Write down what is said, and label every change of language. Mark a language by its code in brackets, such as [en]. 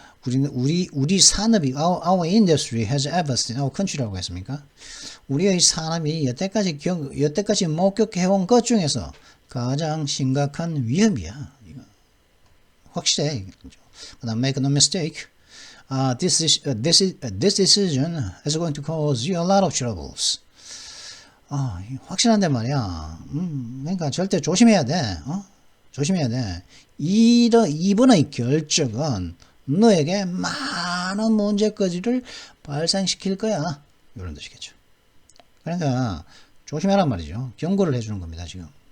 [ko] 우리 산업이 [en] our industry has ever seen. our country [ko] 라고 했습니까? 우리의 산업이 여태까지 목격해온 것 중에서 가장 심각한 위험이야. 이거. 확실해. 그다음 [en] make no mistake. This decision is going to cause you a lot of troubles. [ko] 확실한데 말이야. 그러니까 절대 조심해야 돼. 조심해야 돼. 이번의 결정은 너에게 많은 문제거리를 발생시킬 거야. 이런 뜻이겠죠. 그러니까 조심해란 말이죠. 경고를 해주는 겁니다. 지금.